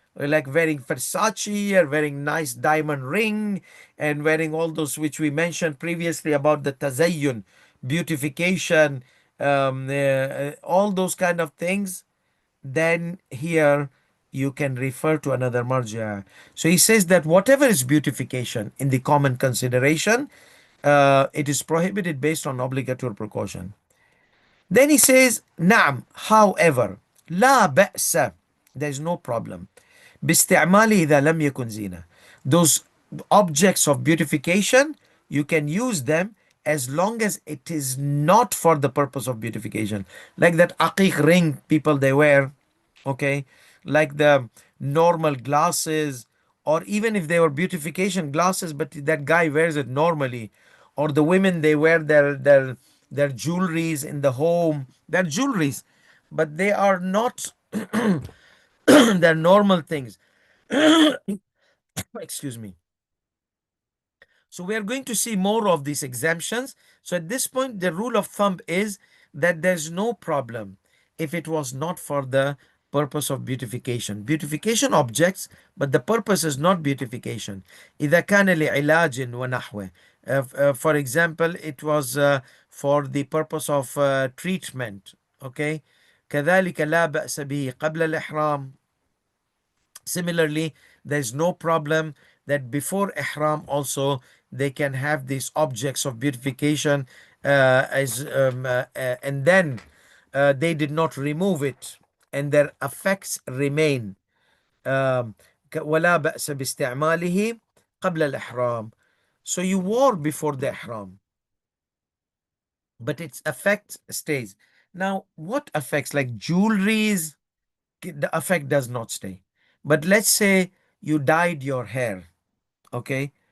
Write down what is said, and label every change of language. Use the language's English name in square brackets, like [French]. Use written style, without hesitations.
[English] like wearing Versace or wearing nice diamond ring and wearing all those which we mentioned previously about the tazayyun, beautification, all those kind of things, then here you can refer to another marja. So he says that whatever is beautification in the common consideration, it is prohibited based on obligatory precaution. Then he says, [Arabic] نعم, [English] however, [Arabic] لا بأس, [English] there is no problem. [Arabic] باستعماله إذا لم يكن زينة. [English] Those objects of beautification, you can use them as long as it is not for the purpose of beautification. Like that aqiq ring people they wear, okay? Like the normal glasses, or even if they were beautification glasses, but that guy wears it normally, or the women they wear their jewelries in the home, their jewelries, but they are not they're normal things. Excuse me. So we are going to see more of these exemptions. So at this point, the rule of thumb is that there's no problem if it was not for the purpose of beautification. Beautification objects, but the purpose is not beautification. [Arabic] إذا كان لعلاج ونحوه. [English] For example, it was for the purpose of treatment. Okay. [Arabic] كذلك لا بأس به قبل الإحرام. [English] Similarly, there's no problem that before ihram also they can have these objects of beautification and then they did not remove it and their effects remain. [Arabic] um, ولا بأس باستعماله قبل الإحرام. [English] So you wore before the ihram, but its effect stays. Now, what affects like jewelries? The effect does not stay. But let's say you dyed your hair, okay?